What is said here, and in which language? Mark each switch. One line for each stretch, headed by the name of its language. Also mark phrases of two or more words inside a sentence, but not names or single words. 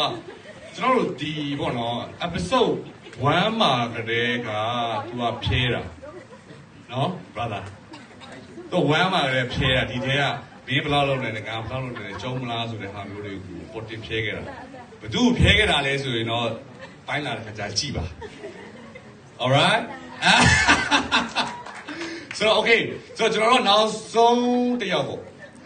Burmese: ကျွန်တော်တို့ဒီပေါ့နော် episode 1မှာကတည်းကသူကဖြဲတာနော် brother တော့ဝမ်းမှာလည်းဖြဲတာဒီထဲကမင်းဘလောက်လုပ်နေတယ်ငါဘလောက်လုပ်နေတယ်ကျုံမလားဆိုတဲ့ဟာမျိုးတွေကိုပေါ်တင်ဖြဲခဲ့တာဘသူဖြဲခဲ့တာလဲဆိုရင်တော့ပိုင်းလာတဲ့ခါကျကြည့်ပါ
English: alright so okay so
Burmese: ကျွန်တော်တို့နောက်ဆုံးတစ်ယောက်ပေါ့